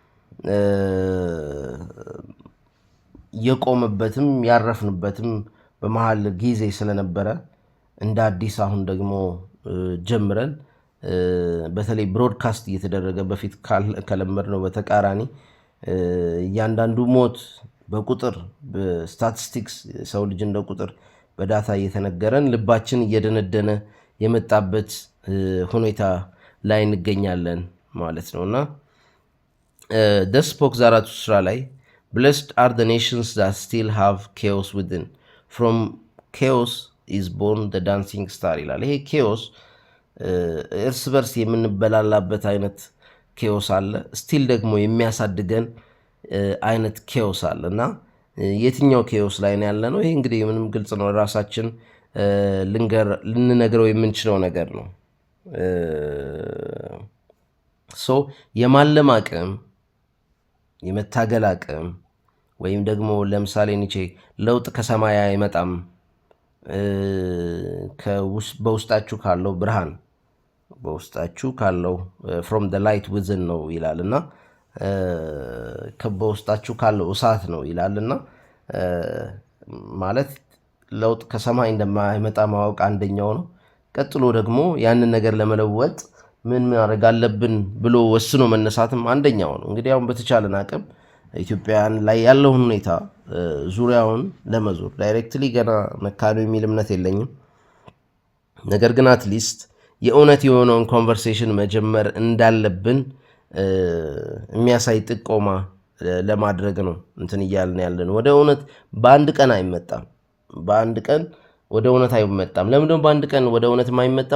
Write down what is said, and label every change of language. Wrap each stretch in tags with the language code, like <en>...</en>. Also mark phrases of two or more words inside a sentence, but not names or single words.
<am>የቆመበትም ያረፍንበትም በመሃል ጊዜ ስለነበረ እንደ አዲስ አሁን ደግሞ ጀምረን በተለይ ብሮድካስት እየተደረገ በፊት ከለመድነው በተቃራኒ እያንዳንዱ ሞት በቁጥር በስታቲስቲክስ ሰው ልጅ እንደ ቁጥር በዳታ እየተነገረን ልባችን እየደነደነ የመጣበት ሁኔታ ላይ እንገኛለን ማለት ነው። እና ደስ ስፖክ ዛራቱስትራ ላይ</am> <en>blessed are the nations that still have chaos within from chaos is born the dancing star</en> <am>ይላል። ይሄ ኬዎስ እርስ በርስ የምንበላላበት አይነት ኬዎስ አለ፣ ስቲል ደግሞ የሚያሳድገን አይነት ኬዎስ አለ እና የትኛው ኬዎስ ላይ ነው ያለ ነው? ይሄ እንግዲህ ምንም ግልጽ ነው፣ ራሳችን ልንነግረው የምንችለው ነገር ነው። የማለም አቅም፣ የመታገል አቅም ወይም ደግሞ ለምሳሌ ኒቼ ለውጥ ከሰማይ አይመጣም በውስጣችሁ ካለው ብርሃን በውስጣችሁ ካለው</am> <en>from the light within</en> <am>ነው ይላልና በውስጣችሁ ካለው እሳት ነው ይላልና ማለት ለውጥ ከሰማይ እንደማይመጣ ማወቅ አንደኛው ነው። ቀጥሎ ደግሞ ያንን ነገር ለመለወጥ ምን ማድረግ አለብን ብሎ ወስኖ መነሳትም አንደኛው ነው። እንግዲህ አሁን በተቻለን አቅም ኢትዮጵያን ላይ ያለውን ሁኔታ ዙሪያውን ለመዞር ዳይሬክትሊ ገና መካኑ የሚል እምነት የለኝም። ነገር ግን አትሊስት የእውነት የሆነውን ኮንቨርሴሽን መጀመር እንዳለብን የሚያሳይ ጥቆማ ለማድረግ ነው እንትን እያልን ያለን። ወደ እውነት በአንድ ቀን አይመጣም። በአንድ ቀን ወደ እውነት አይመጣም። ለምንድነው በአንድ ቀን ወደ እውነት የማይመጣው?</am>